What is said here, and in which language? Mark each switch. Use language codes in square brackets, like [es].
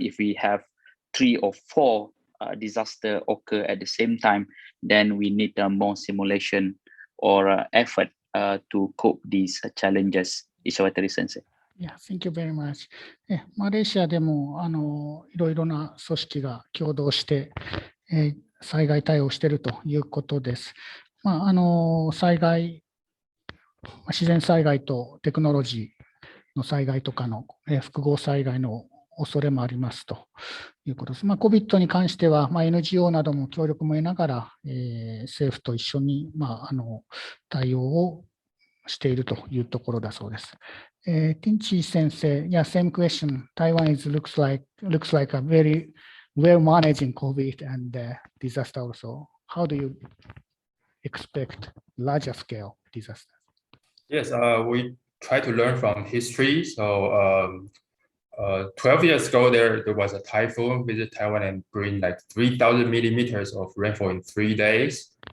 [en] If we have 3 or 4 disaster occur at the same time, then we need more simulation or effort to cope these challenges. Ishawatari Sensei. Yeah, thank you very much. [ja] マレーシアでもいろいろな組織が共同して、災害対応しているということです。災害、自然災害とテクノロジーの災害とかの複合災害の恐れもありますということです。 COVID に関しては、NGO なども協力も得ながら、政府と一緒に、対応をしているというところだそうです。 [en] Ting-Chi 先生、yeah, same question. Taiwan looks like a very well managing COVID and disaster also. How do you expect larger scale disasters? Yes, we try to learn from history. So 12 years ago, there was a typhoon visit Taiwan and bring like 3,000 millimeters of rainfall in 3 days.